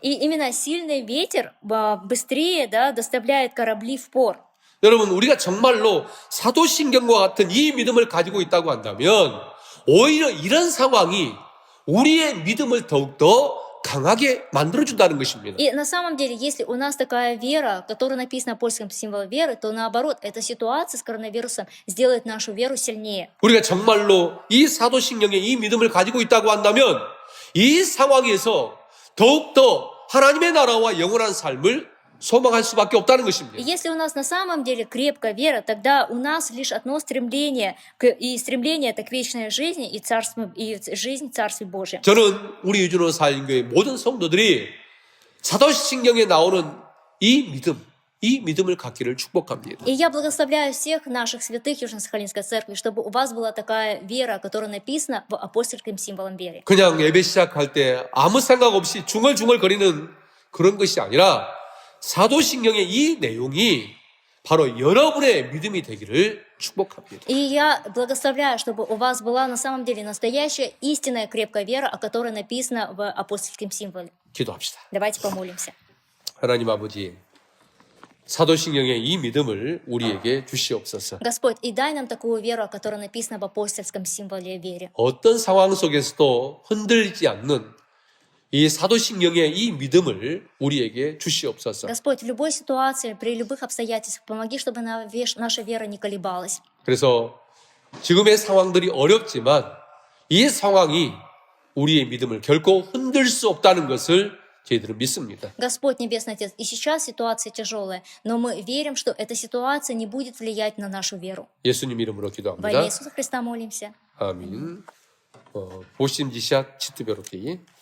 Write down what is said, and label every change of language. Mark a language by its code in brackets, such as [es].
[ru] И именно сильный ветер быстрее, да, доставляет корабли в порт. [ko] 여러분, 우리가 정말로 사도신경과 같은 이 믿음을 가지고 있다고 한다면 오히려 이런 상황이 우리의 믿음을 더욱더 강하게 만들어준다는 것입니다. [ru] И на самом деле, если у нас такая вера, которая написана в польском символе веры, то наоборот, эта ситуация с коронавирусом сделает нашу веру сильнее. [ko] 우리가 정말로 이 사도신경의 이 믿음을 가지고 있다고 한다면 이 상황에서 더욱더 하나님의 나라와 영원한 삶을 소망할 수밖에 없다는 것입니다. [ru] И если у нас на самом деле крепкая вера, тогда у нас лишь одно стремление, это к вечной жизни и жизнь в Царстве Божьем. [ko] 저는 우리 유준호 사인교회 모든 성도들이 사도신경에 나오는 이 믿음, 이 믿음을 갖기를 축복합니다. [ru] И я благословляю всех наших святых Южно-Сахалинской церкви, чтобы у вас была такая вера, которая написана в апостольским символом веры. [ko] 그냥 예배 시작할 때 아무 생각 없이 중얼중얼거리는 그런 것이 아니라 사도신경의 이 내용이 바로 여러분의 믿음이 되기를 축복합니다. [ru] И я благословляю, чтобы у вас была на самом деле настоящая истинная крепкая вера, о которой написано в апостольском символе. [ko] 기도합시다. [ru] Давайте помолимся. [ko] 하나님 아버지, 사도신경의 이 믿음을 우리에게 주시옵소서. [ru] Господь, и дай нам такую веру, которая написана в апостольском символе веры. [ko] 어떤 상황 속에서도 흔들리지 않는 이 사도신경의 이 믿음을 우리에게 주시옵소서. [ru] Господь, в любой ситуации, при любых обстоятельствах, помоги, чтобы наша вера не колебалась. [ko] 그래서 지금의 상황들이 어렵지만 이 상황이 우리의 믿음을 결코 흔들 수 없다는 것을 저희들은 믿습니다. [ru] Господь, Небесный Отец, и сейчас ситуация тяжелая, но мы верим, что эта ситуация не будет влиять на нашу веру. [ko] 예수님 이름으로 [ru] Во [ko] 기도합니다. [ru] имя Иисуса Христа молимся. [ko] 아멘. 84.